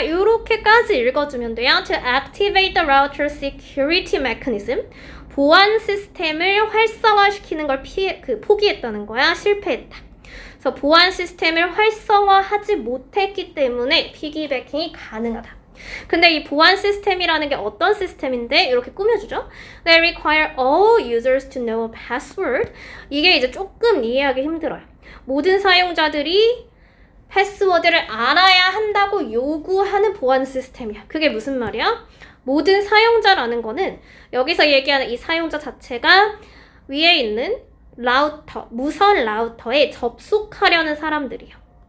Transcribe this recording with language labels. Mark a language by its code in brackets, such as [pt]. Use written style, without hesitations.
[ko] 이렇게까지 읽어주면 돼요. [en] To activate the router security mechanism, [ko] 보안 시스템을 활성화시키는 걸 포기했다는 거야. 실패했다. 그래서 보안 시스템을 활성화하지 못했기 때문에 피기배킹이 가능하다. 근데 이 보안 시스템이라는 게 어떤 시스템인데 이렇게 꾸며주죠. [en] They require all users to know a password. [ko] 이게 이제 조금 이해하기 힘들어요. 모든 사용자들이 패스워드를 알아야 한다고 요구하는 보안 시스템이야. 그게 무슨 말이야? 모든 사용자라는 거는 여기서 얘기하는 이 사용자 자체가 위에 있는 라우터, 무선 라우터에 접속하려는 사람들이요.